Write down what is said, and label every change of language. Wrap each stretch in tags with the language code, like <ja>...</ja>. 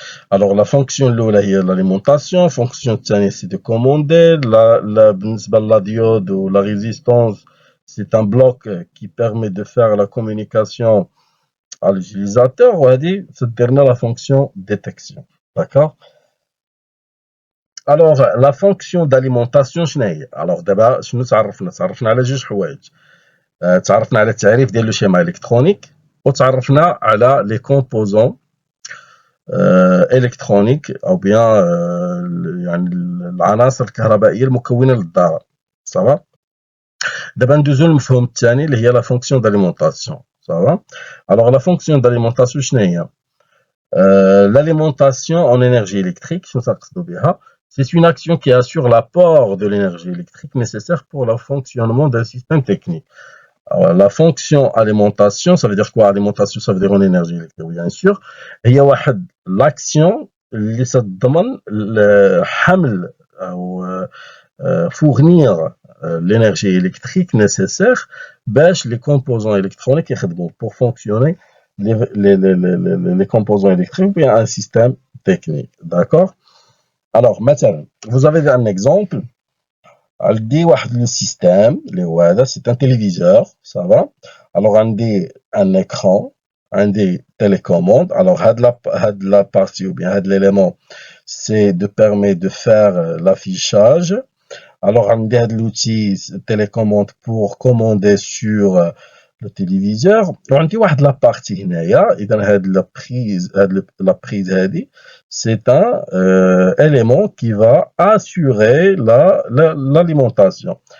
<fr>Alors, la fonction</fr> <ar>الأولى هي</ar> <fr>l'alimentation, fonction</fr> <ar>الثانية</ar> <fr>c'est de commander,</fr> <ar>بالنسبة</ar> <fr>la diode ou la résistance, c'est un bloc qui permet de faire la communication à l'utilisateur,</fr> <ar>وهذه تديرنا</ar> <fr>la fonction détection. D'accord? Alors, la fonction d'alimentation</fr> <ar>شنو هي؟</ar> <fr>alors</fr> <ar>دابا شنو تعرفنا على جوج حوايج. تعرفنا على التعريف ديال لو شيما الكترونيك وتعرفنا على لي كومبوزون الكترونيك او بيان يعني العناصر الكهربائيه المكونه للذره صافا. دابا ندوزو للمفهوم الثاني اللي هي لا فونكسيون داليمونطاسيون صافا. الوغ لا فونكسيون داليمونطاسيون شنو هي؟</ar> <fr>l'alimentation en énergie électrique, c'est une action qui assure l'apport de l'énergie électrique nécessaire pour le fonctionnement d'un système technique. Alors, la fonction alimentation, ça veut dire quoi? Alimentation, ça veut dire en énergie électrique, bien sûr. Et il y a l'action qui</fr> <ar>تضمن حمل</ar> <fr>ou fournir l'énergie électrique nécessaire</fr> <ar>باش</ar> <fr>les composants électroniques</fr> <ar>يخدموا</ar> <fr>pour fonctionner les composants électriques ou bien un système technique. D'accord? Alors, maintenant, vous avez un exemple.</fr> <ar>عندي واحد لو سيستيم اللي هو هذا سي ان تيليفزيور صافا. الوغ عندي ان اكران عندي</ar> <fr>télécommande. Alors هاد لا بارتي ou bien هاد l'élément c'est de permettre de faire l'affichage. Alors عندي هاد l'outil télécommande pour commander sur le téléviseur</fr> <ar>وعندي واحد لا بارتي هنايا. اذا هاد لا بريز هادي</ar> <fr>c'est un élément qui va assurer l'alimentation.</fr>